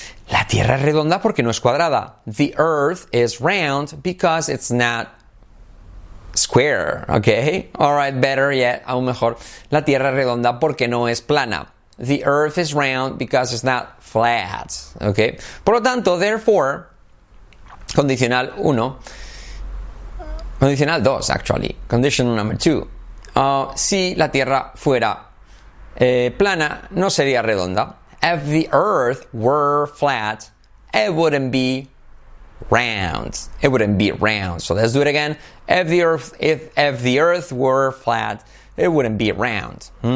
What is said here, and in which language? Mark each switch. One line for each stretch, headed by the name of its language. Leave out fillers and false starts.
Spanish: La Tierra es redonda porque no es cuadrada.
English: The Earth is round because it's not square. Okay? Alright, better yet,
Spanish: aún mejor. La Tierra es redonda porque no es plana.
English: The Earth is round because it's not flat.
Spanish: Okay? Por lo tanto, therefore, condicional 1, condicional 2, actually.
English: Condition number 2.
Spanish: Si la Tierra fuera plana, no sería redonda.
English: If the Earth were flat, it wouldn't be round. It wouldn't be round. So let's do it again. If the Earth were flat, it wouldn't be round.